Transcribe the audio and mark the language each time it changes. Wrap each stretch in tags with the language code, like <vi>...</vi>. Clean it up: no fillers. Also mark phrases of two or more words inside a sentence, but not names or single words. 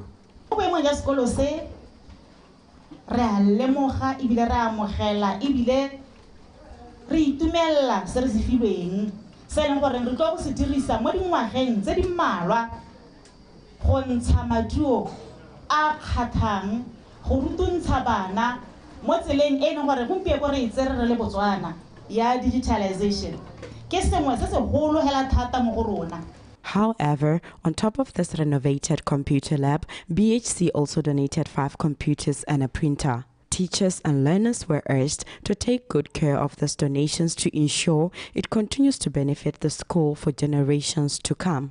<tn>Boemo ja sekolo se re a lemoga ebile re a amogela ebile re itumella se re se filweng se leng gore re tlo go se dirisa mo dingwageng tse di mmalwa go ntsha maduo a kgathang go rutuntsha bana mo tseleng e leng gore gompieno re itse re le Botswana ya digitalization ke sengwe se segolo hela thata mo go rona.</tn> <en>However, on top of this renovated computer lab, BHC also donated 5 computers and a printer. Teachers and learners were urged to take good care of these donations to ensure it continues to benefit the school for generations to come.</en>